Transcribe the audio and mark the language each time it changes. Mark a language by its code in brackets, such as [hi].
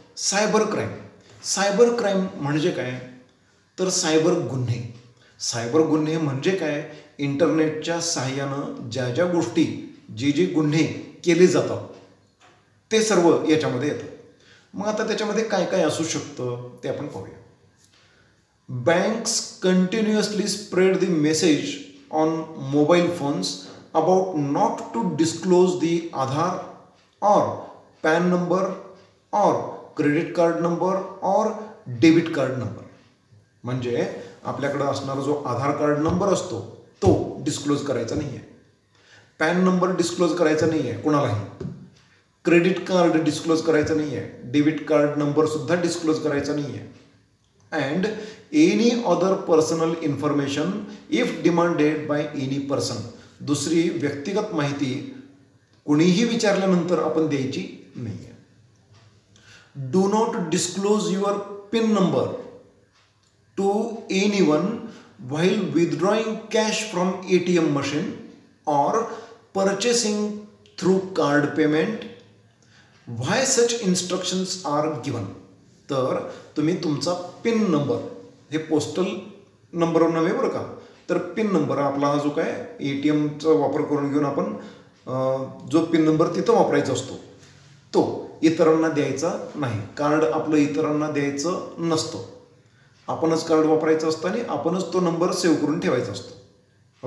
[mr] Cyber crime म्हणजे काय? तर सायबर गुन्हे म्हणजे काय? इंटरनेटच्या सहाय्यानं ज्या गोष्टी, जे गुन्हे केले जातात ते सर्व याच्यामध्ये येतात. मग आता त्याच्यामध्ये काय काय असू शकतं ते आपण पाहूया. [en] Banks continuously spread the message on mobile phones about not to disclose the Aadhaar और PAN number और credit card number और debit card number. [mr] म्हणजे आपल्याकडं असणारा जो आधार कार्ड नंबर असतो तो डिस्क्लोज करायचा नाही आहे, पॅन नंबर डिस्क्लोज करायचा नाही आहे कोणालाही, क्रेडिट कार्ड डिस्क्लोज करायचं नाही आहे, डेबिट कार्ड नंबरसुद्धा डिस्क्लोज करायचा नाही आहे. [en] And any other personal information if demanded by any person. [mr] दुसरी व्यक्तिगत माहिती कुणीही विचारल्यानंतर आपण द्यायची नाही आहे. [en] Do not disclose your PIN number to anyone while withdrawing cash from ATM machine or purchasing through card payment. Why such instructions are given? [mr] तर तुम्ही तुमचा पिन नंबर, हे पोस्टल नंबरवर नव्हे बरं का, तर पिन नंबर आपला हा जो काय ATMचा वापर करून घेऊन आपण जो पिन नंबर तिथं वापरायचा असतो तो इतरांना द्यायचा नाही. कार्ड आपलं इतरांना द्यायचं नसतं, आपणच कार्ड वापरायचं असतं आणि आपणच तो नंबर सेव्ह करून ठेवायचा असतो.